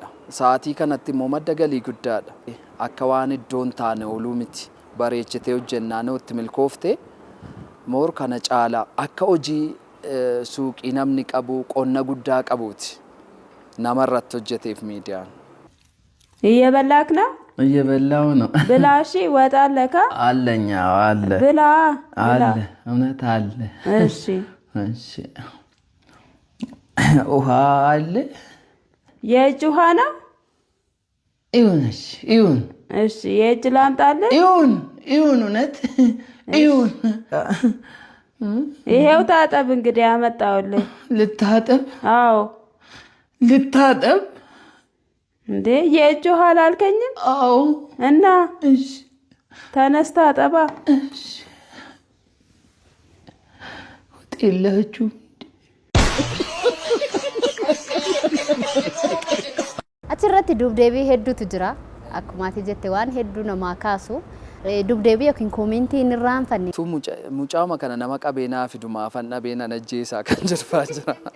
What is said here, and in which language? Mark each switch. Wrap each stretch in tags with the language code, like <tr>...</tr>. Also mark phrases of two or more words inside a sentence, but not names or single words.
<om>Sa'aatii kanatti immoo madda galii guddaadha. Akka waan iddoon taane ooluu miti. Bareechitee hojjennaan itti milkoofte moor kana caalaa akka hojii suuqii namni qabu qonna guddaa qabuuti. Namarratti hojjeteef miidiyaan.</om> <am>እየበላክ ነው? እየበላው ነው። ብላ እሺ። ወጥ አለካ? አለኛ አለ። ብላ አለ እውነት አለ። እሺ እሺ ውሃ አለ። የእጅ ውሃ ነው? ይሁንሽ ይሁን። እሺ የእጅ ላምጣልህ? ይሁን እውነት ይሁን። ይሄው ታጠብ እንግዲህ ያመጣውልህ። ልታጠብ? አዎ ልታጠብ እንዴ? የእጅ ውሃ አላልከኝም? አዎ። እና እሺ ተነስታ አጠባ። እሺ ወጤላችሁ</am> <om>Achirratti dubdeebii hedduutu jira. Akkuma ati jette waan hedduu namaa kaasu. Dubdeebii yookiin koomentii inni irraanfanne. Mucaama kana nama qabeenaa fidumaa afaan dhabeen ajjeesaa kan jirfaa jira.</om>